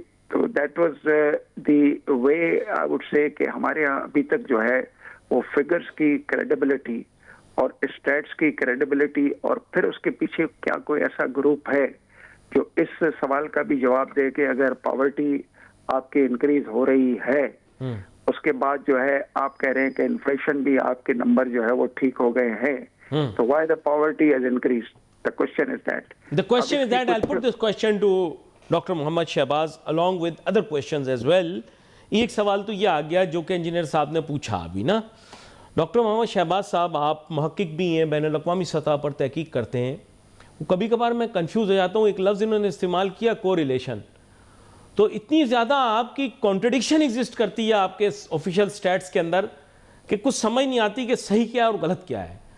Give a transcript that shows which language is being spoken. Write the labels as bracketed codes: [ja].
[ur] تو [en] that was the way I would say [ur] کہ ہمارے یہاں ابھی تک جو ہے وہ فگرس کی کریڈیبلٹی اور اسٹیٹس کی کریڈیبلٹی اور پھر اس کے پیچھے کیا کوئی ایسا گروپ ہے جو اس سوال کا بھی جواب دے کہ اگر پاورٹی آپ کی انکریز ہو رہی ہے اس کے بعد جو ہے آپ کہہ رہے ہیں کہ انفلیشن بھی آپ کے نمبر جو ہے وہ ٹھیک ہو گئے ہیں, تو [en] Why the poverty has increased. The question is that. The question is that I'll put this question to Dr. Mohammad Shahbaz along with other questions as well. [ur] ایک سوال تو یہ آ گیا جو کہ انجینئر صاحب نے پوچھا ابھی نا. ڈاکٹر محمد شہباز صاحب آپ محقق بھی ہیں, بین الاقوامی سطح پر تحقیق کرتے ہیں. کبھی کبھار میں کنفیوز ہو جاتا ہوں, ایک لفظ انہوں نے استعمال کیا کو ریلیشن, تو اتنی زیادہ آپ کی کانٹرڈکشن ایگزسٹ کرتی ہے آپ کے آفیشیل سٹیٹس کے اندر کہ کچھ سمجھ نہیں آتی کہ صحیح کیا ہے اور غلط کیا ہے.